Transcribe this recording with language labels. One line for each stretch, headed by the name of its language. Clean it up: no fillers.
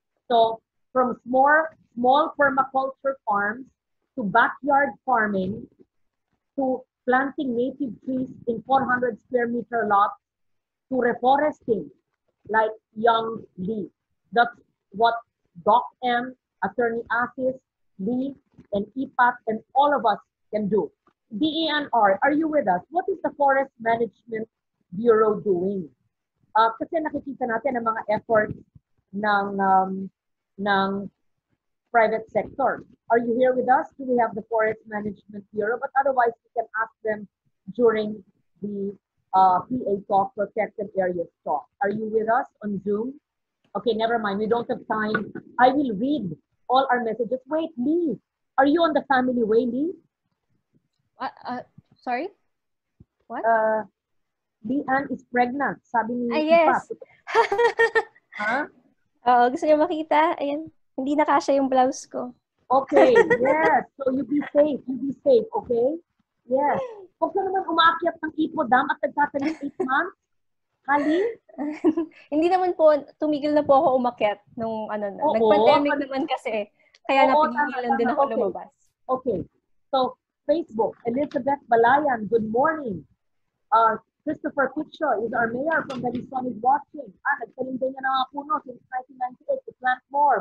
English: So from small permaculture farms to backyard farming to planting native trees in 400 square meter lots to reforesting like Young Lee. That's what Doc M, Attorney Asis, Lee, and IPAT, and all of us can do. DENR, are you with us? What is the Forest Management Bureau doing?
Filipino: Kasi nakikita natin ang mga efforts ng private sector.
English: Are you here with us? Do we have the Forest Management Bureau? But otherwise, we can ask them during the PA talk, Protected Areas talk. Are you with us on Zoom? Okay, never mind. We don't have time. I will read all our messages. Wait, Lee, are you on the family way, Lee? Sorry? What? Leanne is pregnant. Sabi ni yes. Huh?
Filipino: Gusto niyo makita? Ayan. Hindi na kasya yung blouse ko.
English: Okay, yes. So you be safe. You be safe, okay? Yes.
Filipino: Huwag ka naman umaakyat ng ipodam at nagtatanim 8 months. Hali? Hindi naman po, tumigil na po ako umakyat nung ano na. Nag-pandemic naman kasi. Kaya napigilan din ako lumabas.
English: Okay. So, Facebook, Elizabeth Balayan, good morning. Christopher Picho is our mayor from Balisson is watching.
Filipino: Nagsalim din niya ng mga puno since 1998 to plant more.